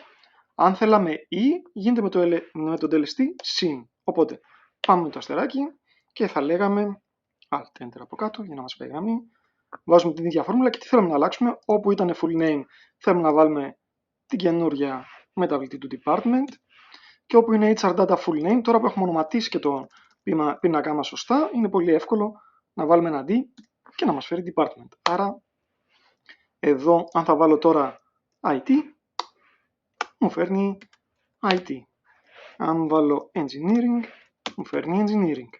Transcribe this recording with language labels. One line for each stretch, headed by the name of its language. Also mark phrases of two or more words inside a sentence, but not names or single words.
Greek: Αν θέλαμε γίνεται με τον τελεστή συν. Οπότε, πάμε με το αστεράκι και θα λέγαμε Alt Enter από κάτω για να μας πάει γραμμή. Βάζουμε την ίδια φόρμουλα και τι θέλουμε να αλλάξουμε. Όπου ήταν
English: full name
Greek: θέλουμε να βάλουμε την καινούργια μεταβλητή του department. Και όπου είναι
English: HR data full name,
Greek: τώρα που έχουμε ονοματίσει και το πίνακά μας σωστά, είναι πολύ εύκολο να βάλουμε ένα D και να μας φέρει department. Άρα, εδώ αν θα βάλω τώρα IT, μου φέρνει IT. Αν βάλω engineering, μου φέρνει engineering.